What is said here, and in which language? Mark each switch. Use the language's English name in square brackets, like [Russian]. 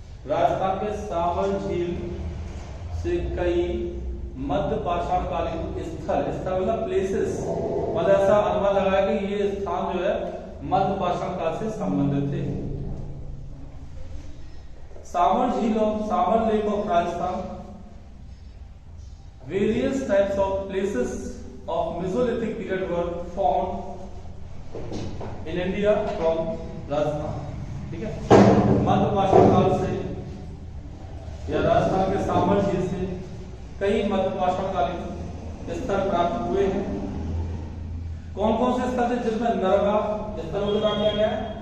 [Hindi] राजस्थान के सामर झील से कई मध्य पाषाणकालीन स्थल मतलब प्लेसेस, मतलब ऐसा अनुमान लगाया कि ये स्थान जो है मध्य पाषाण काल से संबंधित थे। सामर झील और [English] Sambhar lake of Rajasthan various types of places of Mesolithic period were found in India from Rajasthan. [Hindi] ठीक है, मध्यपाषाण काल से या राजस्थान के सांभर झील से कई मध्यपाषाणकालीन स्थल प्राप्त हुए हैं। कौन कौन से स्थल थे जिसमें नरवा स्थलों को नाम लिया गया है?